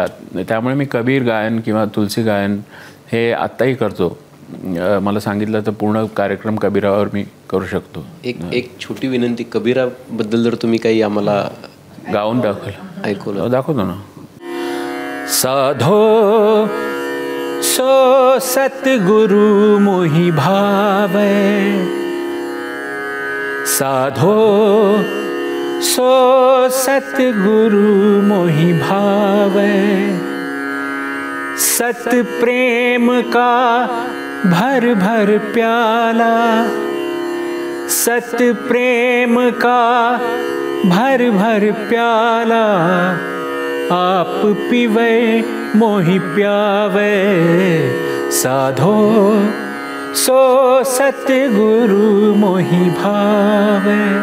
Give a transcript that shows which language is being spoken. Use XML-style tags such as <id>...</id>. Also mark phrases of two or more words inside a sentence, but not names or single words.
<mr>त्यामुळे मी कबीर गायन किंवा तुलसी गायन हे आत्ताही करतो. मला सांगितलं तर पूर्ण कार्यक्रम कबीरावर मी करू शकतो. एक छोटी विनंती, कबीराबद्दल जर तुम्ही काही आम्हाला गाऊन दाखवतो ना.</mr> <hi>साधो सो सतगुरु मोहि भावै, साधो सो सतगुरु मोहि भावै, सत प्रेम का भर भर प्याला, सत प्रेम का भर भर प्याला, आप पीवे मोहि प्यावे, साधो सो सतगुरु मोहि भावे,</hi>